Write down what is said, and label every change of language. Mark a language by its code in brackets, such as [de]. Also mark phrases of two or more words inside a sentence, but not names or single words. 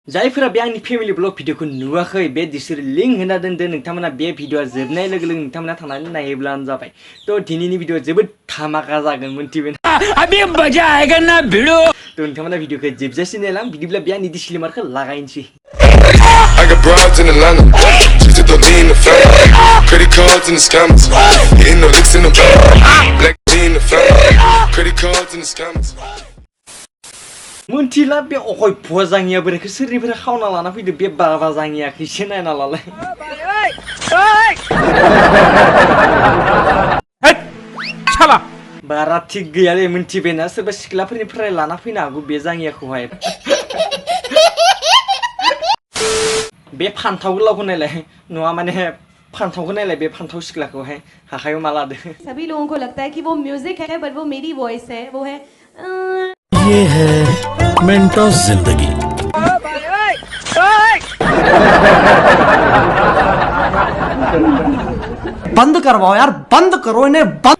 [brx] जायफोरा बे आंनि [en] family vlog [brx] भिडिअखौ नुवाखै बे बिसोर लिंक होना दोनदों नोंथांमोना बे भिडिअआ जोबनाय लोगो लोगो नोंथांमोना थांनानै नायोब्लानो जाबाय तो दिनैनि भिडिअआ जोबोद धामाका जागोन मोनथिबाय [hi] अभी मजा आएगा ना भिड़ो [brx] तो नोंथांमोना भिडिअखौ जोबजासिम नायलां बिदिब्ला बे आंनि डिसक्लेमारखौ लागायनोसै [en] I got broads in Atlanta, just to throw me in the family. Credit cards and the scammers, hitting no licks in the bank. Black G in the family, credit cards and the scammers. [brx] मोनथिला बे अखय भजाङिया बोरैखौ सोरनिफ्राय खावना लाना फैदो बे बाबा जाङियाखैसो नायना लालाय [hi] चला [brx] बारा थिग गैयालै मोनथिबायना सोरबा सिख्लाफोरनिफ्राय लाना फैनो हागौ बे जाङियाखौहाय बे फान्थाव गोलावखौ नायलाय नङा माने फान्थावखौ नायलाय बे फान्थाव सिख्लाखौहाय हाखायाव मा लादो [hi] सभी लोगों को लगता है कि वो म्यूजिक है बट वो मेरी वॉइस है वो है ये है मेंटोस जिंदगी बंद करवाओ यार बंद करो इन्हें बंद